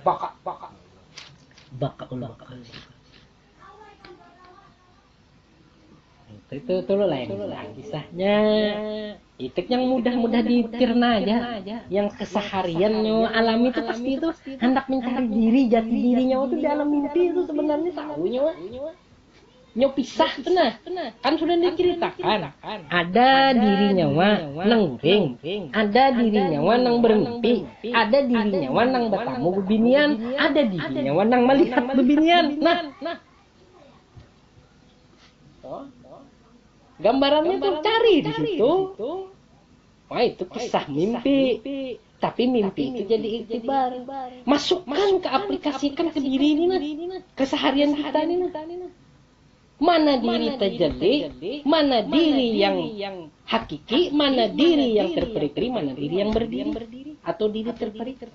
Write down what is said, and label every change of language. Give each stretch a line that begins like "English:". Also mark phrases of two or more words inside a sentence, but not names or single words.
Banjar: baka itu lo lain kisahnya. Itu yang mudah-mudah ditirna aja, yang kesehariannya alami itu pasti itu hendak mencari diri, jati dirinya itu di alam mimpi itu sebenarnya tahunya nyo pisah tuh nah kan sudah diceritakan ada dirinya nang guring, ada dirinya nang bermimpi, ada dirinya nang bertamu bebinian, ada dirinya nang melihat bebinian.
Indonesian: Nah gambarannya tuh cari di situ. Wah itu kisah mimpi. Tapi mimpi itu jadi iktibar. Masukkan ke aplikasikan ke diri ini nah. Keseharian kita ini nah. Mana diri tajalli, mana diri yang hakiki, mana diri yang terperi-peri, mana diri yang berdiri atau diri terperi.